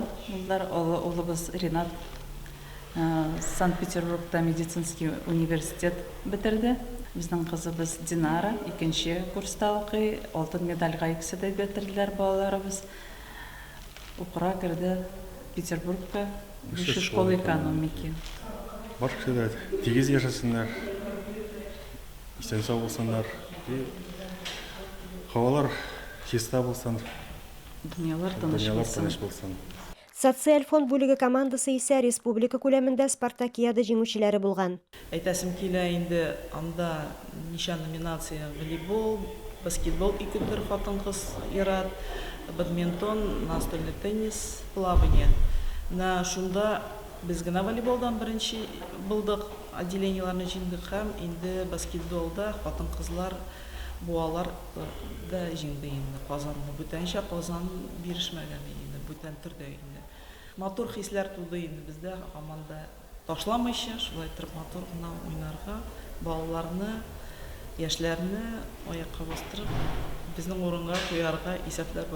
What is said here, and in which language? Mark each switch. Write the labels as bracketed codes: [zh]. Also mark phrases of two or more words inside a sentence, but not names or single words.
[tt] Улыбыз Ринат Санкт-Петербургта [ru] медицинский университет [tt] бетерде. Безнең кызыбыз Динара 2нче курста укый. Алтын медальгә икесе дә бетерделәр балаларыбыз. Укыра керде Петербургка [ru] высшая школа экономики. [tt] Бар кешеләр тигез яшәсеннәр. Исән сау булсыннар. Хавалар чиста булсын. Дөньялар тыныч булсын. Социаль фонд бүлеге командасы исә республика күләмендә спартакиада җиңүчеләре булган. Әйтәсем килә инде анда ничә номинация: волейбол, баскетбол, 2 төр хатын-кыз ярат, бадминтон, [ru] настольный теннис, плавание. [tt] На шунда без генә волейболдан беренче булдык, отделениеларны җиңдек һәм инде баскетболда хатын-кызлар буалар да җиңде инде. Казанны бүтәнчә Казан бирешмәгән инде, бүтән төрдә инде. Матур хисләр туды инде бездә, команда ташламыйча, шулай торып матур гына уйнарга, балаларны, яшьләрне аякка бастырып, безнең урынга куярга исәпләр бар.